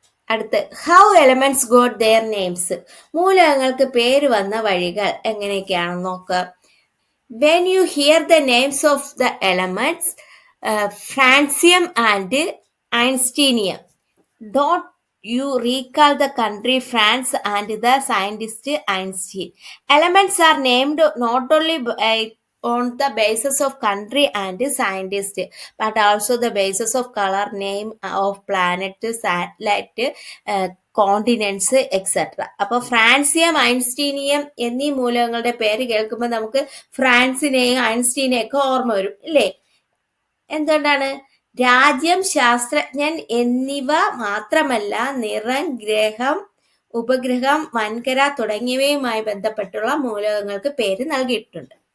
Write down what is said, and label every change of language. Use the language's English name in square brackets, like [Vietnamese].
[Malayalam] അടുത്ത് [English] How elements got their names. [Malayalam] മൂലകങ്ങൾക്ക് പേര് വന്ന വഴികൾ എങ്ങനെയൊക്കെയാണെന്ന് നോക്കാം. [English] When you here the names of the elements francium and einsteinium, dot you recall the country France and the scientist Einstein. Elements are named not only on the basis of country and scientist, but also the basis of color, name of planet, satellite, [Malayalam] continents etcetera. അപ്പോൾ francium, einsteinium എന്നീ മൂലകങ്ങളുടെ പേര് കേൾക്കുമ്പോൾ നമുക്ക് ഫ്രാൻസിനെയും ഐൻസ്റ്റീനെയും ഒക്കെ ഓർമ്മ വരും, ഇല്ലേ? എന്തുകൊണ്ടാണ്? രാജ്യം, ശാസ്ത്രജ്ഞൻ എന്നിവ മാത്രമല്ല, നിറം, ഗ്രഹം, ഉപഗ്രഹം, വൻകര തുടങ്ങിയവയുമായി ബന്ധപ്പെട്ടുള്ള മൂലകങ്ങൾക്ക് പേര് നൽകിയിട്ടുണ്ട്.